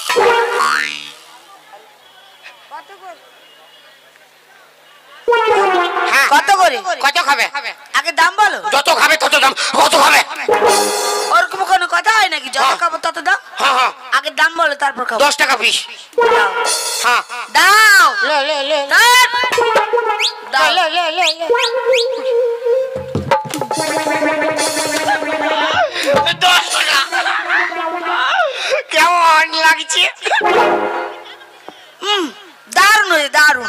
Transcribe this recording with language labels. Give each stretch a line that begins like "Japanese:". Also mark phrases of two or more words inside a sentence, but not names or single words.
Bangla: কত করে? কত খাবে? আগে দাম বলো। যত খাবে তত দাম। কত খাবে? ওরকম কোনো কথা হয় নাকি? যত খাবো তত দাম? হ্যাঁ হ্যাঁ আগে দাম বলো তারপর খাবো। 10 টাকা পিস। দাও। হ্যাঁ দাও। লে লে লে দাও। লে লে লে লে 10 টাকা। কেমন লাগছে? দারুণ হয়েছে, দারুণ।